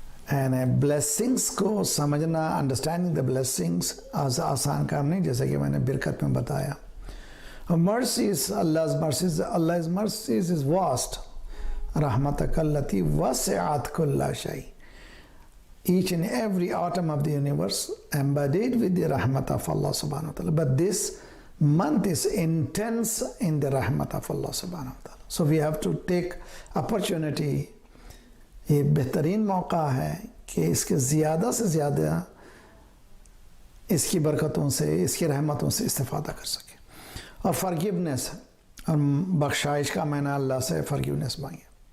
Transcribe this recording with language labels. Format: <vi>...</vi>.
<en>And blessings</en> <ur>کو سمجھنا،</ur> <en>understanding the blessings</en> <ur>آسان کام نہیں، جیسا کہ میں نے برکت میں بتایا۔</ur> <en>Mercies, Allah's mercies is vast.</en> <ar>رحمتک التی وسعت کل شیء.</ar> <en>Each and every atom of the universe embodied with the rahmat of Allah subhanahu wa ta'ala. But this month is intense in the rahmat of Allah subhanahu wa ta'ala. So we have to take opportunity.</en> <ur>یہ بہترین موقع ہے کہ اس کے زیادہ سے زیادہ اس کی برکتوں سے، اس کی رحمتوں سے استفادہ کر سکیں. اور فرگیونیس اور بخشائش کا معنی اللہ سے فرگیونیس مانگے.</ur>